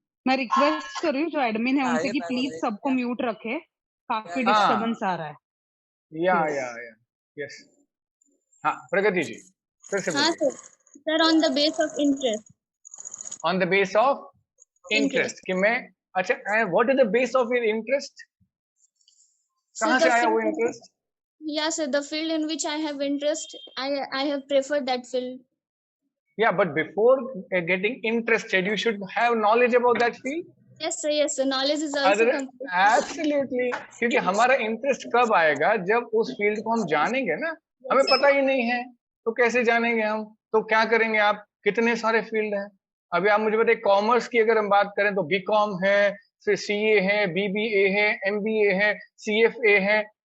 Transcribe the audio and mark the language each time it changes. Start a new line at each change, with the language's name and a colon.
Hindi: मैं रिक्वेस्ट कर रही हूँ जो एडमिन है उनसे कि प्लीज सबको म्यूट रखे, काफी डिस्टर्बेंस आ रहा है। या यस। हाँ प्रगति जी, फिर से
English: हाँ sir on the base of interest. On the base of interest
Hindi: कि मैं, अच्छा,
English: What is the base of your interest?
Hindi: कहाँ से आया वो interest?
English: Yeah sir, the field in which I have interest, I have preferred that field. Yeah, but before getting interested, you should have knowledge about that field. Yes sir, knowledge is also
Hindi: Absolutely, क्योंकि हमारा interest कब आएगा? जब उस field को हम जानेंगे ना। हमें पता ही नहीं है तो कैसे जानेंगे हम? तो क्या करेंगे आप? कितने सारे फील्ड हैं। अभी आप मुझे बताइए, कॉमर्स की अगर हम बात करें तो बीकॉम है, फिर सीए है, बीबीए है, एमबीए है, सीएफए है।